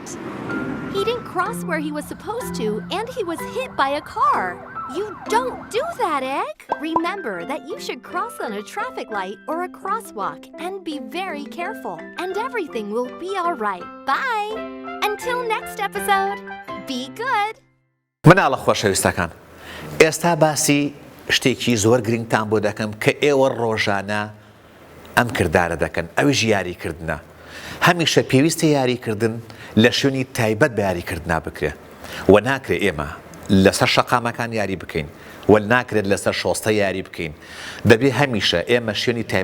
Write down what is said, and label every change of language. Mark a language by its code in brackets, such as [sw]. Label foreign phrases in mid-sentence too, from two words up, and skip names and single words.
[en] He didn't cross where he was supposed to, and he was hit by a car. You don't do that, Egg! Remember that you should cross on a traffic light or a crosswalk and be very careful, and everything will be alright. Bye! Until next episode, be good! [ckb] مناڵە خۆشەویستەکان ئێستا باسی شتێکی زۆر گرنگتان بۆ دەکەم کە ئێوە ڕۆژانە ئەم کردارە دەکەن ئەویش یاریکردنە هەمیشە پێویستە یاریکردن لە شوێنی تایبەت بە یاریکردنا بکرێ و ناکرێ ئێمە لەسەر شەقامەکان یاری بکەین وەل ناکرێت لەسەر شۆستە یاری بکەین دەبێ هەمیشە ئێمە شوێنی تایبەت